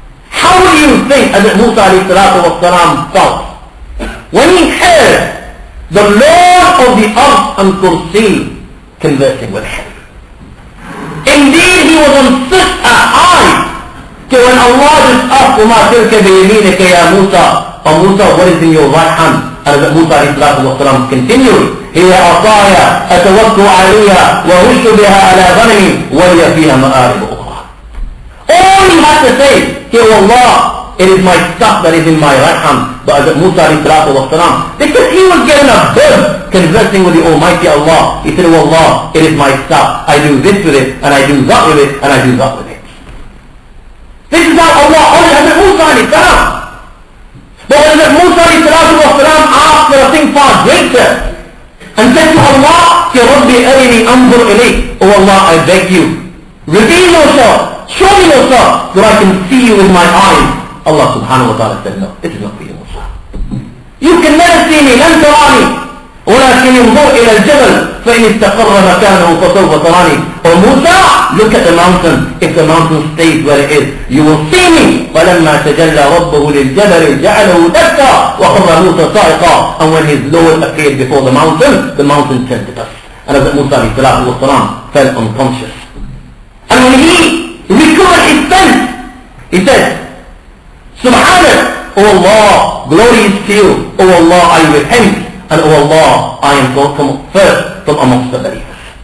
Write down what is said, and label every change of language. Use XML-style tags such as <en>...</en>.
<en>How do you think Hazrat Musa alayhi salatu wa salam felt when he heard the Lord of the earth and Kursi conversing with him? Indeed, he was on such a high that when Allah just asked,</en> <ar>وَمَا تِلْكَ بِيَمِينِكَ يَا مُوسَى,</ar> <en>O Musa, what is in your right hand? And Musa alayhi salatu wa salam continued,</en> <ar>هِيَ عَصَايَ أَتَوَكُّ عَلَيْهَا وَهُشُّ بِهَا عَلَى غَنَمِي وَلِيَ فِيهَا مَآرِبُ أُخْرَى.</ar> <en>All he had to say, "Ya Allah, it is my staff that is in my right hand." But Hazrat Musa alayhi salatu wa salam, because he was getting a bird conversing with the Almighty Allah, he said, "Oh Allah, it is my staff. I do this with it, and I do that with it, and I do that with it." This is how Allah honored Hazrat Musa alayhi salam. But when Hazrat Musa alayhi salatu wa salam asked for a thing far greater, and said to Allah,</en> <ar>"Ya Rabbi arini anzur ilayk."</ar> <en>Oh Allah, I beg you, reveal yourself, show me yourself, so I can see you with my eyes. Allah subhanahu wa ta'ala said, "No, this is not for you, Musa. You can never see me,</en> <ar>لن تراني ولكن انظر إلى الجبل فإن استقر مكانه فسوف تراني.</ar> <en>Or Musa, look at the mountain. If the mountain stays where it is, you will see me.</en> <ar>فلما تجلى ربه للجبل جعله دكا وخر موسى صاعقا.</ar> <en>And when his Lord appeared before the mountain turned to dust. And as Musa fell unconscious. And when he recovered his sense, he said, Subhanak, O Allah, glory is to you. O Allah, I repent. And O Allah, I am first from amongst the believers.</en>